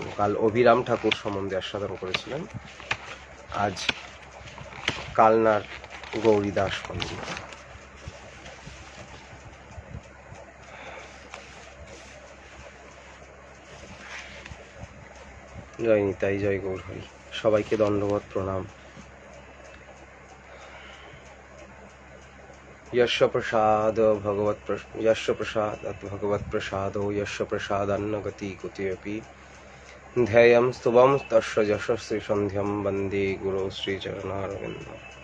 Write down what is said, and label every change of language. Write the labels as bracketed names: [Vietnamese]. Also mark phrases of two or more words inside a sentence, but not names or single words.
[Bangla] কাল অভিরাম ঠাকুর সম্বন্ধে আস্বাদন করেছিলেন, আজ কালনার গৌরীদাস পণ্ডিত। জয় নিতাই, জয় গৌরহরি। সবাইকে দণ্ডবত প্রণাম। [Sanskrit] यस्य प्रसाद भगवत् प्रसादो यस्य प्रसादान्न गति कुतेऽपि ध्येयं स्तुवं तस्य यशस्वी सन्ध्यं वन्दे गुरो श्रीचरणारविन्दम्।